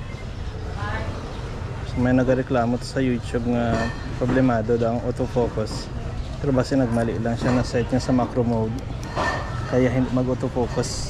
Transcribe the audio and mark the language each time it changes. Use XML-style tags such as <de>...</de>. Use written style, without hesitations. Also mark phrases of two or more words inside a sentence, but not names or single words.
<hil>So may nagareklamo sa YouTube nga problemado daw ang autofocus, pero base nagmali lang siya na set niya sa</hil> <en>macro mode</en> <hil>kaya hindi mag-autofocus.</hil>